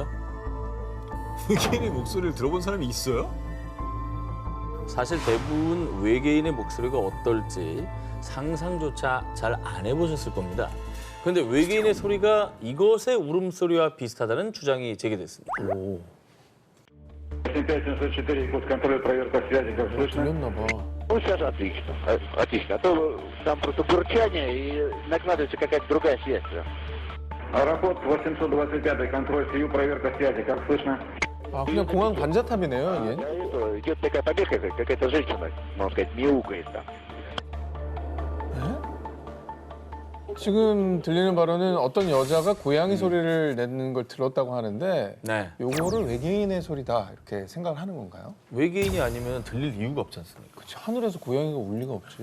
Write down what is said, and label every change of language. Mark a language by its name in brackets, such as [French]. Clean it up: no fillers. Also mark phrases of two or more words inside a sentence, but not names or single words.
[Korean] 외계인의 목소리를 들어본 사람이 있어요? 사실 대부분 외계인의 목소리가 어떨지 상상조차 잘 안 해보셨을 겁니다. 그런데 외계인의 소리가 이것의 울음소리와 비슷하다는 주장이 제기됐습니다. [Russian] 75704, Якутск, контроль, проверка связи, как слышно? [Korean] 들렸나 봐. [Russian] Ну, сейчас отлично. Отлично. А то там просто бурчание и накладывается какая-то другая связь. Аэропорт 825, контроль, СИЮ, проверка связи, как слышно? [Korean] 아, 그냥 공항 관자탑이네요, [Russian] Да, [Korean] 이게. [Russian] это, идет такая побега, какая-то женщина, можно сказать, мяукает там. [Korean] 지금 들리는 바로는 어떤 여자가 고양이 소리를 내는 걸 들었다고 하는데 네. 요거를 외계인의 소리다 이렇게 생각을 하는 건가요? 외계인이 아니면 들릴 이유가 없지 않습니까? 그치, 하늘에서 고양이가 올 리가 없지.